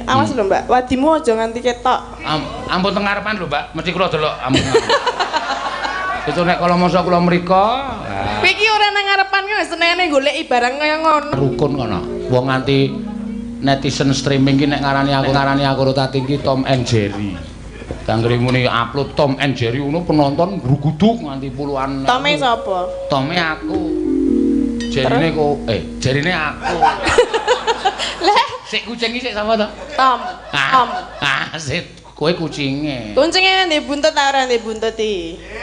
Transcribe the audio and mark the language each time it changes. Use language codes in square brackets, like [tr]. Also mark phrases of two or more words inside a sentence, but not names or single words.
[jv] Awas lho Mbak, wadimu aja nganti ketok. Ampun teng ngarepan lho Mbak, mesti kula delok ampun. Itu nek kala masa kula mriko. Kowe iki ora nang ngarepan ki wis senengane goleki barang kaya ngono. Rukun kono. Wong nganti netizen streaming ki nek ngarani aku karo Tati ki Tom and Jerry. Kanggere muni upload Tom and Jerry ngono penonton gruguduk nganti puluhan. Tome sapa? Tome aku. Jerine kok jerine aku. Lah, Sik kucing iki sik sapa to? Tom. Tom. Sik kowe kucinge. Kucinge ndek buntut ta ora ndek buntut iki?